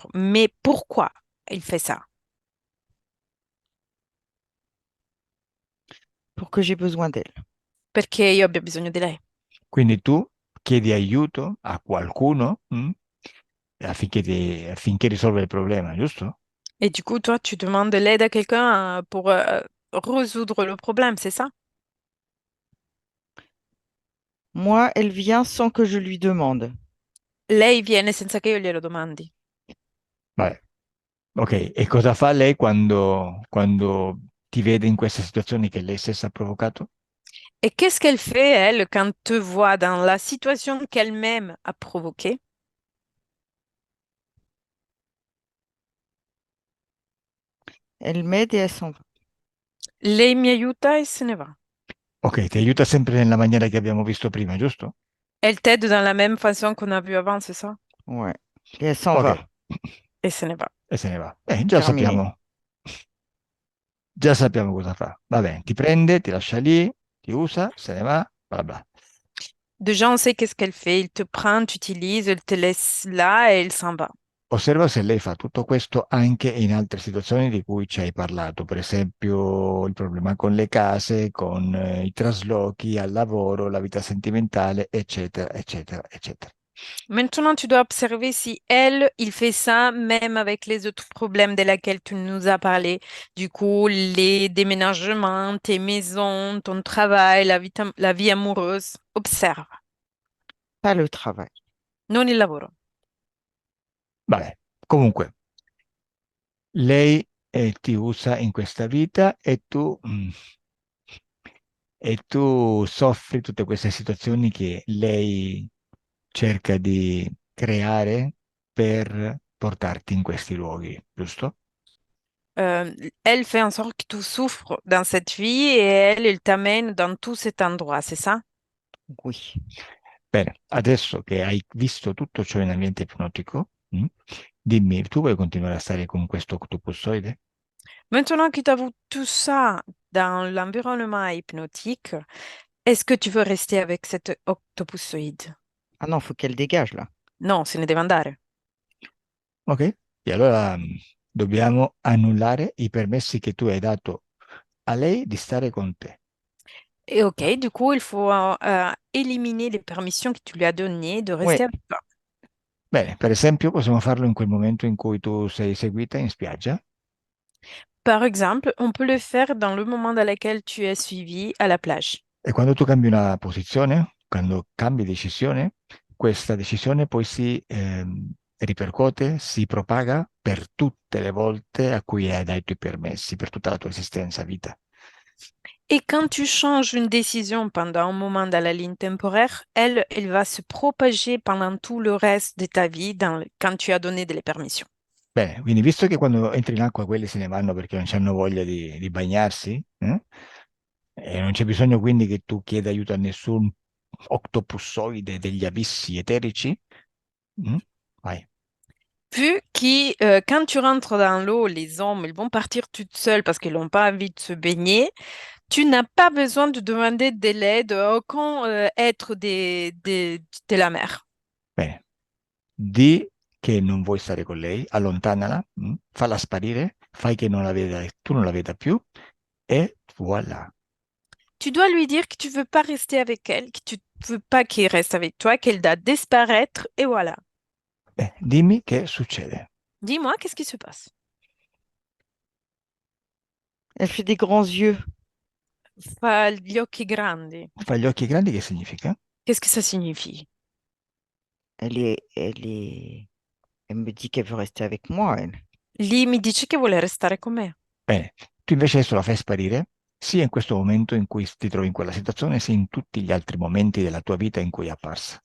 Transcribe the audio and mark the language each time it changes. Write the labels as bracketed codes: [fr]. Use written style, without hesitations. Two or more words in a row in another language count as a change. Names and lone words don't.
[fr] Mais pourquoi il fait ça? Pour que j'ai besoin d'elle. [it] Perché io abbia bisogno di lei. Quindi tu chiedi aiuto a qualcuno, affinché risolva il problema, giusto? [fr] Et du coup, toi, tu demandes l'aide à quelqu'un pour résoudre le problème, c'est ça? Moi, elle vient sans que je lui demande. [it] Lei viene senza che io glielo domandi. Vabbè. Ok, e cosa fa lei quando ti vede in queste situazioni che lei stessa ha provocato? [fr] Et qu'est-ce qu'elle fait, elle, quand te voit dans la situation qu'elle-même a provoquée? Elle m'aide et elle s'en va. [it] Lei mi aiuta e se ne va. Ok, ti aiuta sempre nella maniera che abbiamo visto prima, giusto? [fr] Elle t'aide dans la même façon qu'on a vu avant, c'est ça? Ouais. Et elle s'en Ok, va. [it] Et se ne va. e se ne va. [fr] Terminé. [it] Già sappiamo cosa fa. Va bene, ti prende, ti lascia lì, ti usa, se ne va, bla bla. [fr] Déjà, on sait qu'est-ce qu'elle fait. Il te prend, t'utilise, elle te laisse là et elle s'en va. [it] Osserva se lei fa tutto questo anche in altre situazioni di cui ci hai parlato, per esempio il problema con le case, con i traslochi al lavoro, la vita sentimentale, eccetera, eccetera, eccetera. [fr] Maintenant, tu dois observer si il fait ça même avec les autres problèmes de lesquels tu nous as parlé. Du coup, les déménagements, tes maisons, ton travail, la vie amoureuse. Observe, Pas le travail. [it] non il lavoro. Vabbè, comunque, lei ti usa in questa vita e tu soffri tutte queste situazioni che lei cerca di creare per portarti in questi luoghi, giusto? [fr] Elle fait en sorte que tu souffres dans cette vie et elle t'amène dans tout cet endroit, c'est ça? Oui. [it] Bene, adesso che hai visto tutto ciò in ambiente ipnotico, dimmi, tu vuoi continuare a stare con questo octopussoide? [fr] Maintenant que tu as vu tout ça dans l'environnement hypnotique, est-ce que tu veux rester avec cet octopusoïde? Ah non, faut qu'elle dégage là. [it] Non, se ne deve andare. Ok? E allora dobbiamo annullare i permessi che tu hai dato a lei di stare con te. [fr] Et ok, du coup, il faut éliminer les permissions que tu lui as données de Ouais. rester avec toi. [it] Bene, per esempio, possiamo farlo in quel momento in cui tu sei seguita in spiaggia [fr] Par exemple, on peut le faire dans le moment dans lequel tu es suivi à la plage. [it] e quando tu cambi una posizione, quando cambi decisione, questa decisione poi si ripercuote, si propaga per tutte le volte a cui hai dato i permessi, per tutta la tua esistenza, vita. [fr] Et quand tu changes une décision pendant un moment dans la ligne temporaire, elle va se propager pendant tout le reste de ta vie quand tu as donné delle permissions. [it] Bene, quindi visto che quando entri in acqua quelli se ne vanno perché non hanno voglia di bagnarsi, e non c'è bisogno quindi che tu chieda aiuto a nessun octopussoide degli abissi eterici, mm? Vai. [fr] Vu que quand tu rentres dans l'eau, les hommes, ils vont partir toutes seules parce qu'ils n'ont pas envie de se baigner. Tu n'as pas besoin de demander de l'aide à aucun être de la mer. [it] Bene, di che non vuoi stare con lei, allontanala, falla sparire, fai che non la veda, tu non la veda più e voilà. [fr] Tu dois lui dire que tu veux pas rester avec elle, que tu veux pas qu'il reste avec toi, qu'elle doit disparaître et voilà. [it] Dimmi che succede. [fr] Dis-moi, qu'est-ce qui se passe? Elle fait des grands yeux. [it] Fa gli occhi grandi. Fa gli occhi grandi che significa? [fr] Qu'est-ce que ça signifie? Elle me dit qu'elle veut rester avec moi, elle. [it] Lì mi dice che vuole restare con me. Bene, tu invece adesso la fai sparire, sia in questo momento in cui ti trovi in quella situazione, sia in tutti gli altri momenti della tua vita in cui è apparsa.